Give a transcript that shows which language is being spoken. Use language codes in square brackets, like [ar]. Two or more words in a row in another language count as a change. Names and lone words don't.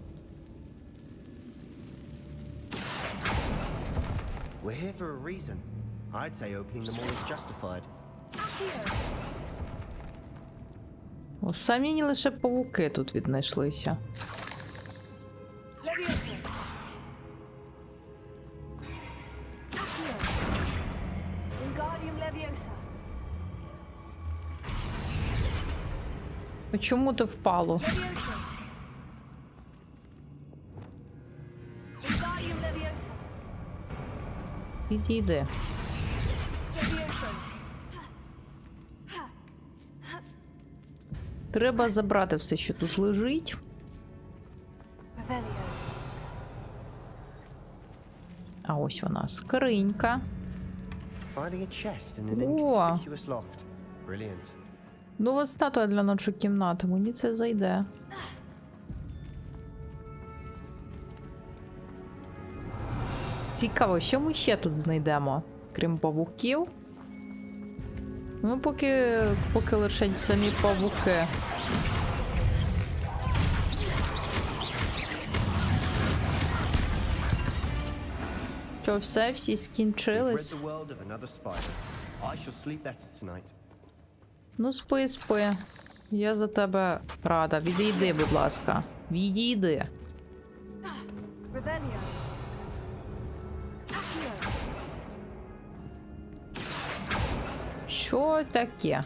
[en] We're here for a reason. I'd say opening them all is justified. [uk] Самі лише павуки тут віднайшлися. [la] Leviosa. Wingardium Leviosa. [uk] А чому ти впало? [la] Leviosa. Wingardium Leviosa. [uk] Підійди. [la] Leviosa. [uk] Треба забрати все, що тут лежить. [la] Revelio. [uk] А ось вона, скринька. [en] Finding a chest in an [uk] О. [en] inconspicuous loft. Brilliant. [uk] Нова статуя для нашої кімнати. Мені це зайде. Цікаво, що ми ще тут знайдемо? Крім павуків. Ну, поки лише самі павуки. Що, все, всі [en] We've read [uk] скінчились? [en] the world of another spider. I shall sleep better tonight. [uk] Ну, спи, спи. Я за тебе рада. Відійди, будь ласка. Відійди. [la] Revelio. [uk] Що таке?